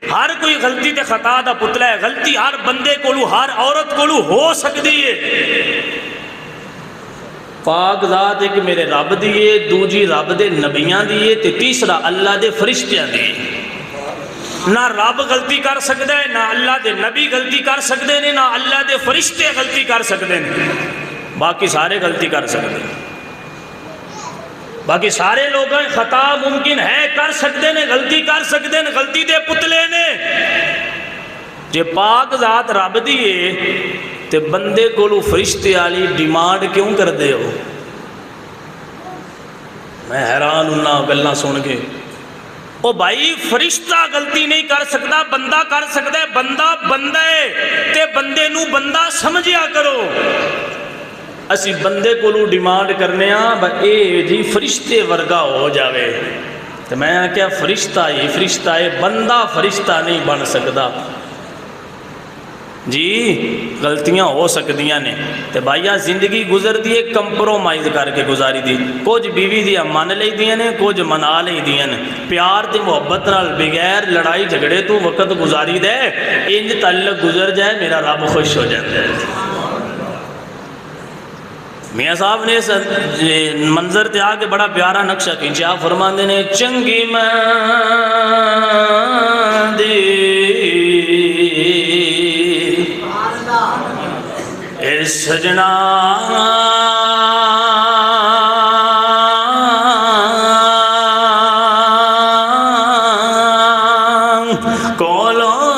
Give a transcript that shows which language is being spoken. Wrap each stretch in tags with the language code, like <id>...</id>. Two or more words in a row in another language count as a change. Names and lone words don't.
<pa>ہر کوئی غلطی تے خطا دا پتلا ہے. غلطی ہر بندے کولو ہر عورت کولو ہو سکتی ہے. پاک ذات ایک میرے رب دیئے، دوجی رب دے نبیاں دیئے تے تیسرا اللہ دے فرشتیاں دیئے. نہ رب غلطی کر سکتا ہے، نہ اللہ دے نبی غلطی کر سکتے ہیں، نہ اللہ دے فرشتے غلطی کر سکتے ہیں.</pa> <ur>باقی سارے غلطی کر سکتے ہیں. باقی سارے لوگ خطا ممکن ہے کر سکتے ہیں، غلطی کر سکتے ہیں.</ur> <pa>غلطی دے پتلے نے جے پاک ذات رب دیئے تے بندے کولو فرشتے والی ڈیمانڈ کیوں کر دے ہو؟ میں حیران ہونا گلاں سن کے. او بھائی فرشتہ غلطی نہیں کر سکتا، بندہ کر سکتا ہے. بندہ بندہ ہے تے بندے نو بندہ سمجھیا کرو. اسی بندے کولو ڈیمانڈ کرنے ہاں اے جی فرشتے ورگا ہو جاوے.</pa> <ur>تو میں کیا فرشتہ ہے، بندہ فرشتہ نہیں بن سکتا.</ur> <pa>جی غلطیاں ہو سکتیاں نے تے بھائیا زندگی گزر دیئے کمپرومائز کر کے گزاری دی. کچھ بیوی دیا من لئی دیاں نے، کچھ منا لئی دیاں نے. پیار تے محبت نال بغیر لڑائی جھگڑے تو وقت گزاری دے. انج تعلق گزر جائے</pa> <ur>میرا رب خوش ہو جاتا ہے. میاں صاحب نے اس منظر تے آ کے بڑا پیارا نقشہ کھینچا.</ur> <pa>فرماندے نے چنگی مندی اے سجنا کولو</pa>